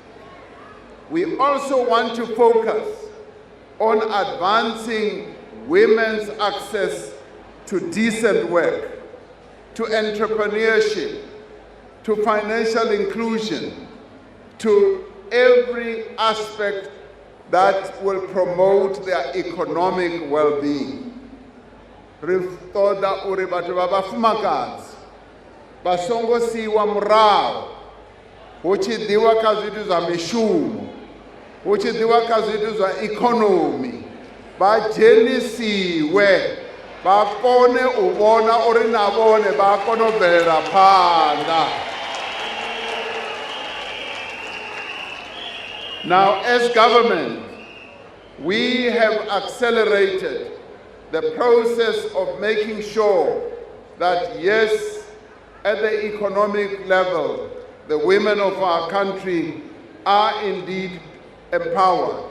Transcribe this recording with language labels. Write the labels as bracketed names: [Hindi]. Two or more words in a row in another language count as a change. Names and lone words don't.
[English] We also want to focus on advancing women's access to decent work, to entrepreneurship, to financial inclusion, to every aspect that will promote their economic well-being. [Venda] Riftoda uri batho ba bafumakadzi ba songo siwa murahu hu tshi ḓiwa kha zwithu zwa mishumo, hu tshi ḓiwa kha zwithu zwa ikonomi, ba dzhenisiwe ba kone u vhona uri na vhone ba kone u bvelela phanḓa. [English] Now, as government, we have accelerated the process of making sure that, yes, at the economic level, the women of our country are indeed empowered.